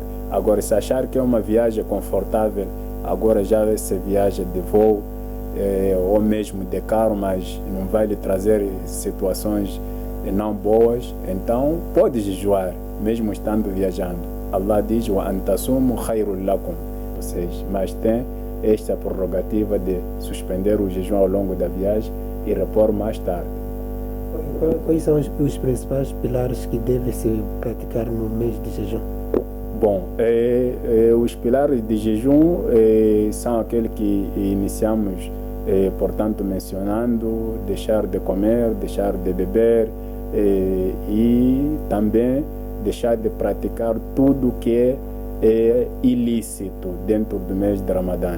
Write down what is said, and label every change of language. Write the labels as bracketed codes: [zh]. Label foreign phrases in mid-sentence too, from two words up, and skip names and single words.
[pt] Agora, se achar que é uma viagem confortável, agora já se viaja de voo, ou mesmo de carro, mas não vai lhe trazer situações não boas, então pode jejuar, mesmo estando viajando. Allah diz: [ar] "وأن تصوموا خير لكم", [pt] ou seja, mas tem esta prerrogativa de suspender o jejum ao longo da viagem e repor mais tarde. Quais são os principais pilares que devem se praticar no mês de jejum? Bom, os pilares de jejum são aqueles que iniciamos, portanto, mencionando: deixar de comer, deixar de beber, e também deixar de praticar tudo que é ilícito dentro do mês de Ramadã.